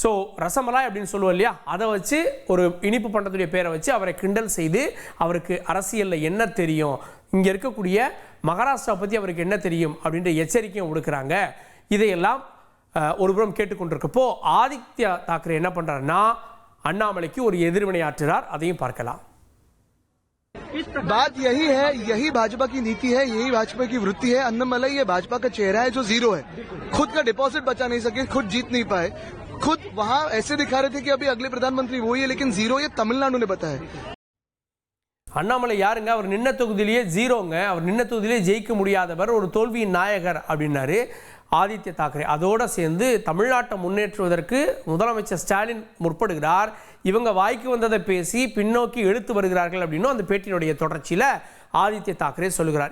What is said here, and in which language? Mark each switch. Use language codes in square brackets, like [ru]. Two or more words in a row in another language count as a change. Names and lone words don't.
[ta] ஸோ ரசமலாய் அப்படின்னு சொல்லுவோம் இல்லையா, அதை வச்சு ஒரு இனிப்பு பண்டத்துடைய பேரை வச்சு அவரை கிண்டல் செய்து அவருக்கு அரசியலில் என்ன தெரியும், இங்கே இருக்கக்கூடிய மகாராஷ்டிரா பற்றி அவருக்கு என்ன தெரியும் அப்படின்ற எச்சரிக்கையும் கொடுக்குறாங்க. இதையெல்லாம் ஒருபுறம் கேட்டுக்கொண்டிருக்கப்போ ஆதித்யா தாக்கரே என்ன பண்ணுறாருன்னா அண்ணாமலைக்கு ஒரு எதிர்வினையாற்றுறார். அதையும் பார்க்கலாம். [hi] बात यही है, यही भाजपा की नीति है, यही भाजपा की वृत्ति है. अन्नामलाई ये भाजपा का चेहरा है जो जीरो है, खुद का डिपॉजिट बचा नहीं सके, खुद जीत नहीं पाए, खुद वहां ऐसे दिखा रहे थे कि अभी अगले प्रधानमंत्री वो ही है, लेकिन जीरो ये तमिलनाडु ने बताया. [ta] அண்ணாமலை யாருங்க, அவர் நின்ன தொகுதியிலேயே ஜீரோங்க, அவர் நின்ன தொகுதியிலேயே ஜெயிக்க முடியாதவர், ஒரு தோல்வியின் நாயகர் அப்படின்னாரு ஆதித்ய தாக்கரே. அதோடு சேர்ந்து தமிழ்நாட்டை முன்னேற்றுவதற்கு முதலமைச்சர் ஸ்டாலின் முற்படுகிறார், இவங்க வாய்க்கு வந்ததை பேசி பின்னோக்கி இழுத்து வருகிறார்கள் அப்படின்னு அந்த பேட்டியினுடைய தொடர்ச்சியில் ஆதித்ய தாக்கரே சொல்லுகிறார்.